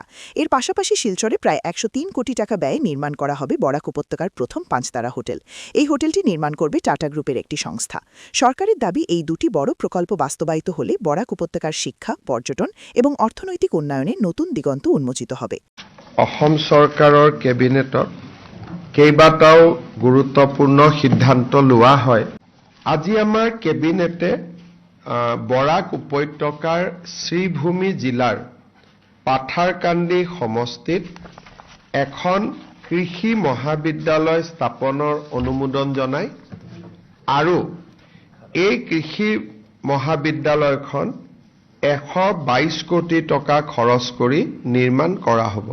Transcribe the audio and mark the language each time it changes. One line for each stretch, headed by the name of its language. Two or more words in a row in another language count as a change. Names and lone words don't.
Bangla: এর পাশাপাশি শিলচরে প্রায় ১০৩ কোটি টাকা ব্যয়ে নির্মাণ করা হবে বরাক উপত্যকার প্রথম ৫-তারা হোটেল। এই হোটেলটি নির্মাণ করবে টাটা গ্রুপের একটি সংস্থা। সরকারের দাবি, এই দুটি বড় প্রকল্প বাস্তবায়িত হলে বরাক উপত্যকার শিক্ষা, পর্যটন এবং অর্থনৈতিক উন্নয়নে নতুন দিগন্ত উন্মোচিত হবে।
Assamese: অসম চৰকাৰৰ কেবিনেটত কেইবাটাও গুৰুত্বপূৰ্ণ সিদ্ধান্ত লোৱা হয়। আজি আমাৰ কেবিনেটে বৰাক উপত্যকাৰ শ্ৰীভূমি জিলাৰ পাঠাৰকান্দি সমষ্টিত এখন কৃষি মহাবিদ্যালয় স্থাপনৰ অনুমোদন জনায় আৰু এই কৃষি মহাবিদ্যালয়খন ১২২ কোটি টকা খৰচ কৰি নিৰ্মাণ কৰা হ'ব।